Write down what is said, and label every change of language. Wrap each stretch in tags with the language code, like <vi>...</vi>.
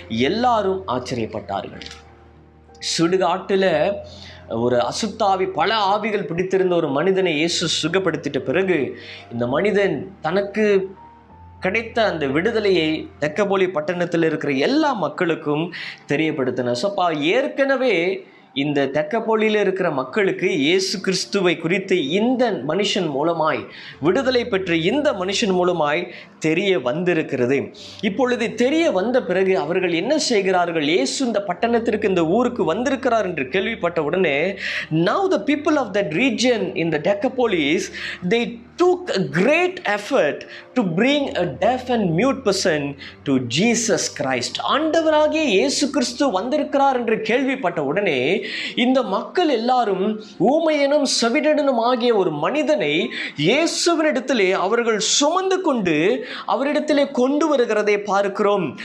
<ta>எல்லாரும் ஆச்சரியப்பட்டார்கள். சுடுகாட்டில் ஒரு அசுத்தாவி, பல ஆவிகள் பிடித்திருந்த ஒரு மனிதனை இயேசு சுகப்படுத்திட்ட பிறகு இந்த மனிதன் தனக்கு கிடைத்த அந்த விடுதலையை தெக்கப்போலி பட்டணத்தில் இருக்கிற எல்லா மக்களுக்கும் தெரியப்படுத்தினார். ஸோ ஏற்கனவே இந்த தெக்கப்போலியில் இருக்கிற மக்களுக்கு இயேசு கிறிஸ்துவை குறித்து இந்த மனுஷன் மூலமாய், விடுதலை பெற்ற இந்த மனுஷன் மூலமாய் தெரிய வந்திருக்கிறது. இப்பொழுது தெரிய வந்த பிறகு அவர்கள் என்ன செய்கிறார்கள்? இயேசு இந்த பட்டணத்திற்கு, இந்த ஊருக்கு வந்திருக்கிறார் என்று கேள்விப்பட்ட உடனே,</ta> <en>now the people of that region in the Decapolis, they took a great effort to bring a deaf and mute person to Jesus Christ.</en> <ta>ஆண்டவராகிய இயேசு கிறிஸ்து வந்திருக்கிறார் என்று கேள்விப்பட்ட உடனே இந்த மக்கள் எல்லாரும் ஊமையனும் செவிடனும் ஆகிய ஒரு மனிதனை இயேசுவினிடத்திலே அவர்கள் சுமந்து கொண்டு அவரிடத்திலே கொண்டு வருகிறதை பார்க்கிறோம்.</ta>